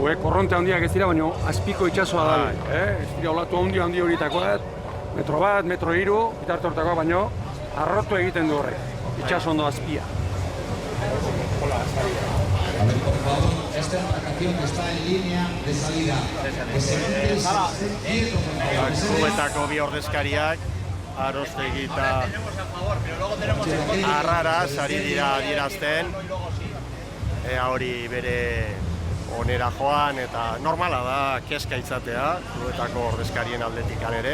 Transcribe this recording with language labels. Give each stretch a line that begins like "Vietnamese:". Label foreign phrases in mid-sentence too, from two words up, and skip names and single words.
Basque: korronte handiak ez dira, baina azpiko itsasoa da. Ez dira olatu handi horietakoak, metro bat, metro 3, bitarte hortakoak, baina arrotu egiten du horrek, itsaso ondo azpia.
Spanish: A ver, por favor, esta embarcación que está en línea de salida.
Basque: Kluetako bi ordezkariak, Arostegi eta Arraraz ari dira adierazten. Ea hori bere onera joan eta normala da kezka izatea, kluetako ordezkarien aldetikan ere.